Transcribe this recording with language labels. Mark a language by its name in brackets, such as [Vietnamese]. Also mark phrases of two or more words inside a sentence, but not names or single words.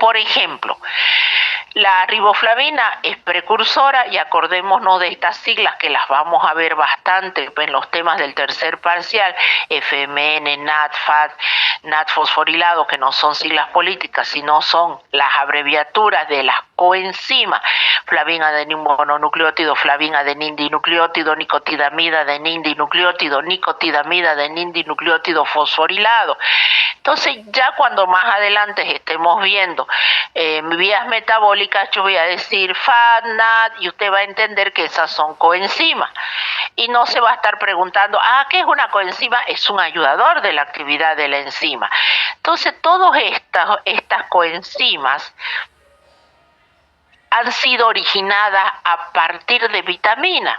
[Spanish] por ejemplo, la riboflavina es precursora y acordémonos de estas siglas que las vamos a ver bastante en los temas del tercer parcial, FMN, NAD, FAD, NAD fosforilado, que no son siglas políticas, sino son las abreviaturas de las coenzimas, flavin adenin mononucleótido, flavin adenin dinucleótido, nicotidamida adenin dinucleótido, nicotidamida adenin dinucleótido fosforilado. Entonces ya cuando más adelante estemos viendo vías metabólicas, yo voy a decir FAD, NAD, y usted va a entender que esas son coenzimas. Y no se va a estar preguntando, ¿qué es una coenzima? Es un ayudador de la actividad de la enzima. Entonces todas estas coenzimas han sido originadas a partir de vitaminas.